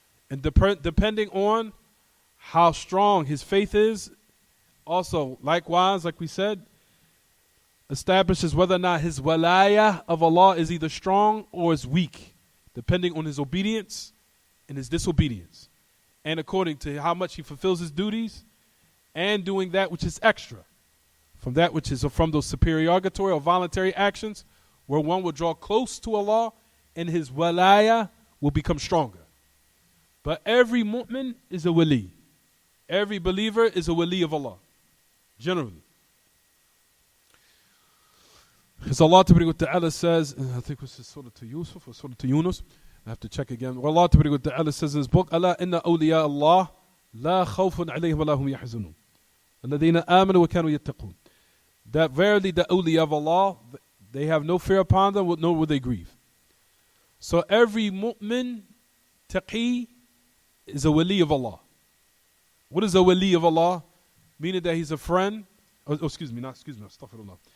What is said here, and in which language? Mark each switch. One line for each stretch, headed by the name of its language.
English: And depending on how strong his faith is, also likewise, like we said, establishes whether or not his walaya of Allah is either strong or is weak, depending on his obedience and his disobedience, and according to how much he fulfills his duties and doing that which is extra from that which is from those supererogatory or voluntary actions, where one will draw close to Allah and his walaya will become stronger. But every mu'min is a wali. Every believer is a wali of Allah, generally. As Allah Ta'ala says, I think this is Surah to Yusuf or Surah to Yunus, I have to check again. Well, Allah Ta'ala says in his book,
Arabic: أَلَا إِنَّ أَوْلِيَاءَ اللَّهِ لَا خَوْفٌ عَلَيْهِمْ وَلَا هُمْ يَحْزَنُونَ الَّذِينَ آمَنُوا وَكَانُوا يَتَّقُونَ.
English: That verily the awliya of Allah, they have no fear upon them, nor will they grieve. So every mu'min, taqi, is a wali of Allah. What is a wali of Allah? Meaning that he's a friend, astaghfirullah.